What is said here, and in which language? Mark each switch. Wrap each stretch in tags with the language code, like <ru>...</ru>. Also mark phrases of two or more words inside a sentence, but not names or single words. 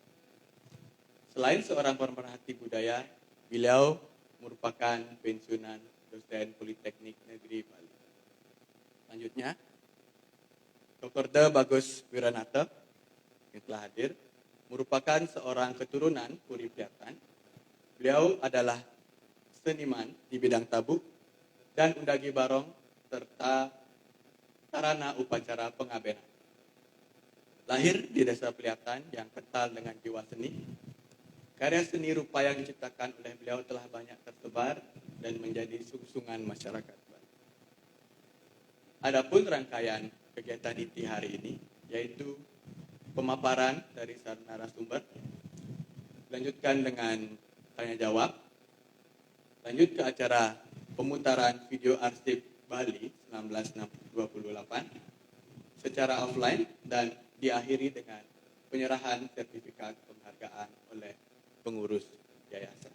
<id>Selain seorang pemerhati budaya, beliau merupakan pensiunan dosen Politeknik Negeri Bali. Selanjutnya, Dr. Bagus Wiranata yang telah hadir merupakan seorang keturunan Puri Peliatan. Beliau adalah seniman di bidang tabuk dan undagi barong serta sarana upacara pengabenan. Lahir di Desa Peliatan yang kental dengan jiwa seni, karya seni rupa yang diciptakan oleh beliau telah banyak tersebar dan menjadi sungsungan masyarakat. Adapun rangkaian kegiatan inti hari ini yaitu pemaparan dari narasumber, dilanjutkan dengan tanya jawab, lanjut ke acara pemutaran video arsip Bali 1928 secara offline dan diakhiri dengan penyerahan sertifikat penghargaan oleh pengurus yayasan.</id>